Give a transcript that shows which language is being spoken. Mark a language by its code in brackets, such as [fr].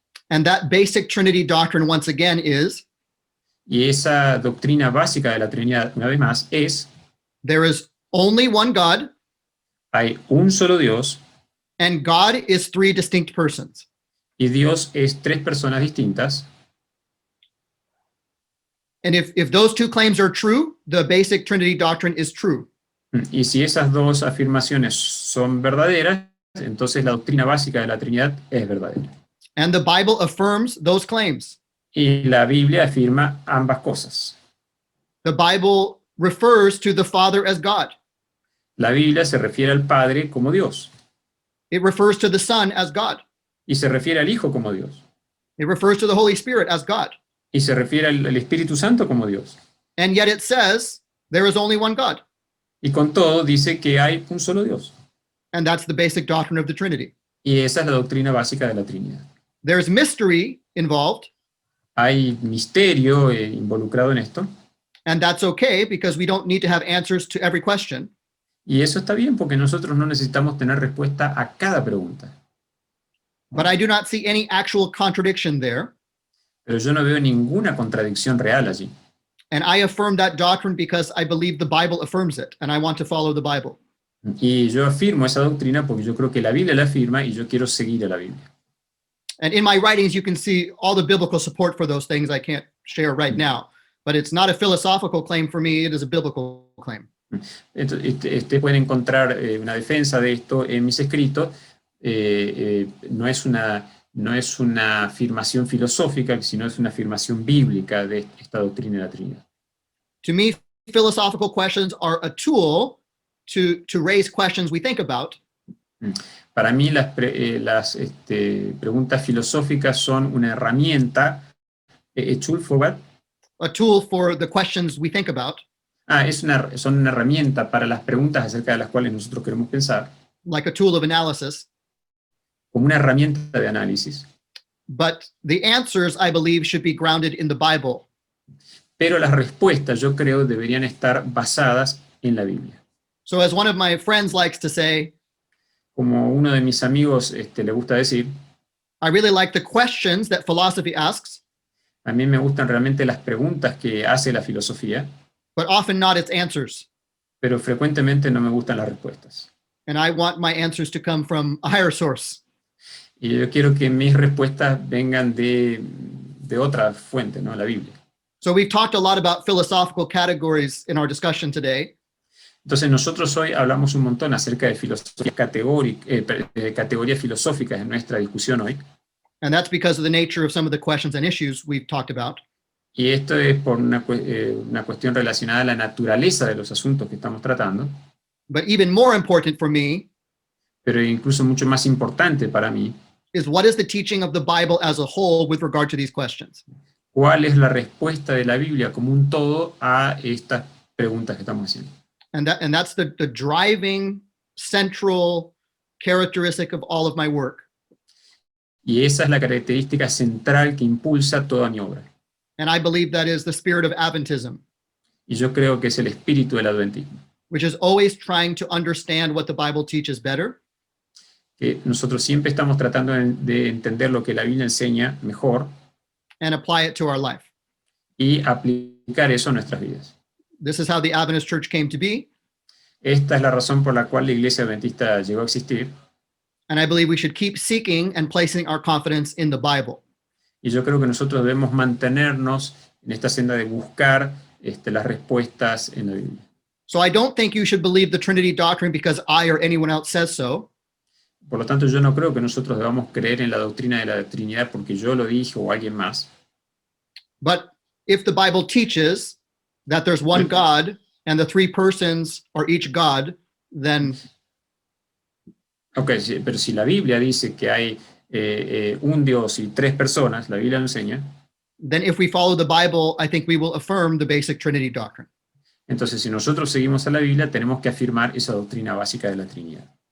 [en] And that basic Trinity doctrine, once again, is [es] Y esa doctrina básica de la Trinidad, una vez más, es: [en] there is only one God, [es] hay un solo Dios [en] and God is three distinct persons. [es] y Dios es tres personas distintas. [en] And if those two claims are true, the basic Trinity doctrine is true. [es] Y si esas dos afirmaciones son verdaderas, entonces la doctrina básica de la Trinidad es verdadera. [en] And the Bible affirms those claims. [es] Y la Biblia afirma ambas cosas. [en] The Bible refers to the Father as God. [es] La Biblia se refiere al Padre como Dios [en] It refers to the Son as God. [es] y se refiere al Hijo como Dios [en] It refers to the Holy Spirit as God. [es] y se refiere al Espíritu Santo como Dios. [en] And yet it says there is only one God. [es] Y con todo dice que hay un solo Dios. [en] And that's the basic doctrine of the Trinity. [es] Y esa es la doctrina básica de la Trinidad. [en] There's mystery involved, [es] Hay misterio involucrado en esto. [en] and that's okay because we don't need to have answers to every question. [es] Y eso está bien porque nosotros no necesitamos tener respuesta a cada pregunta. [en] But I do not see any actual contradiction there. [es] Pero yo no veo ninguna contradicción real allí. [en] And I affirm that doctrine because I believe the Bible affirms it, and I want to follow the Bible. [es] Y yo afirmo esa doctrina porque yo creo que la Biblia la afirma y yo quiero seguir a la Biblia. [en] And in my writings, you can see all the biblical support for those things I can't share right now. But it's not a philosophical claim for me, it is a biblical claim. [es] Entonces, pueden encontrar una defensa de esto en mis escritos. No es una afirmación filosófica, sino es una afirmación bíblica de esta doctrina de la Trinidad. [en] To me, philosophical questions are a tool to raise questions we think about. [es] Para mí las preguntas filosóficas son una herramienta [en] A tool for what? A tool for the questions we think about, [es] Son una herramienta para las preguntas acerca de las cuales nosotros queremos pensar, [en] like a tool of analysis. [es] como una herramienta de análisis. [en] But the answers, I believe, should be grounded in the Bible. [es] Pero las respuestas, yo creo, deberían estar basadas en la Biblia. [en] So as one of my friends likes to say, [es] Como uno de mis amigos le gusta decir, [en] I really like the questions that philosophy asks, [es] a mí me gustan realmente las preguntas que hace la filosofía, [en] but often not its answers. [es] pero frecuentemente no me gustan las respuestas. [en] And I want my answers to come from a higher source. [es] Y yo quiero que mis respuestas vengan de otra fuente, ¿no? La Biblia. [en] So we've talked a lot about philosophical categories in our discussion today. [es] Entonces nosotros hoy hablamos un montón acerca de filosofía categorías filosóficas en nuestra discusión hoy. [en] And that's because of the nature of some of the questions and issues we've talked about. [es] Y esto es por una cuestión relacionada a la naturaleza de los asuntos que estamos tratando, [en] But even more important for me [es] pero incluso mucho más importante para mí, [en] is what is the teaching of the Bible as a whole with regard to these questions? [es] ¿cuál es la respuesta de la Biblia como un todo a estas preguntas que estamos haciendo? [en] And that's the driving central characteristic of all of my work. [es] Y esa es la característica central que impulsa toda mi obra. [en] And I believe that is the spirit of Adventism, [es] Y yo creo que es el espíritu del adventismo, [en] which is always trying to understand what the Bible teaches better [es] que nosotros siempre estamos tratando de entender lo que la Biblia enseña mejor [en] and apply it to our life. [es] y aplicar eso a nuestras vidas. [en] This is how the Adventist Church came to be, [es] Esta es la razón por la cual la Iglesia Adventista llegó a existir, [en] and I believe we should keep seeking and placing our confidence in the Bible. [es] y yo creo que nosotros debemos mantenernos en esta senda de buscar las respuestas en la Biblia. [en] So I don't think you should believe the Trinity doctrine because I or anyone else says so. [es] Por lo tanto, yo no creo que nosotros debamos creer en la doctrina de la Trinidad porque yo lo dije o alguien más. [en] But if the Bible teaches that there's one God and the three persons are each God, then [es] Ok, sí, pero si la Biblia dice que hay un Dios y tres personas, la Biblia lo enseña, [en] if we follow the Bible, I think we will affirm the basic Trinity doctrine. [es] entonces si nosotros seguimos a la Biblia, tenemos que afirmar esa doctrina básica de la Trinidad.